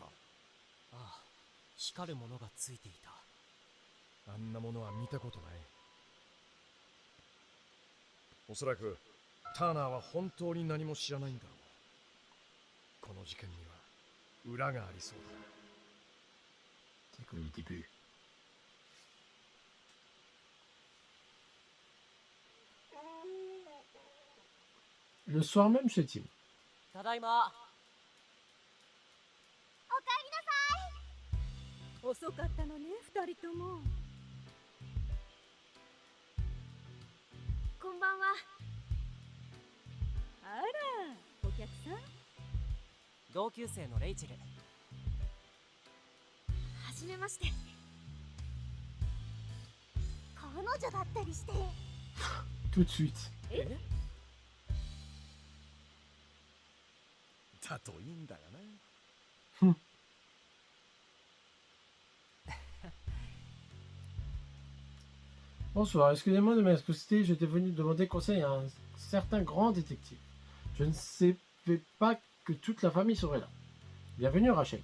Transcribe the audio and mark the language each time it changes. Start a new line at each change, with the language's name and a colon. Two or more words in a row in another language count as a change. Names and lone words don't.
Japanese: ああ、光るものがついていた。あんなものは見たことない。おそらくターナーは本当に何も知らないんだろう。この事件には裏がありそうだな。
French: C'est que le début. Le soir même chez Tim.
Japanese: ただいま。遅かったのね、二人とも。こんばんは。あら、お客さん。同級生のレイチェル。はじめまして。彼女だったりして。
French: Tout de suite.
Japanese: だといいんだがな。
French: Bonsoir, excusez-moi de m'excuser, j'étais venu demander conseil à un certain grand détective. Je ne savais pas que toute la famille serait là. Bienvenue Rachel.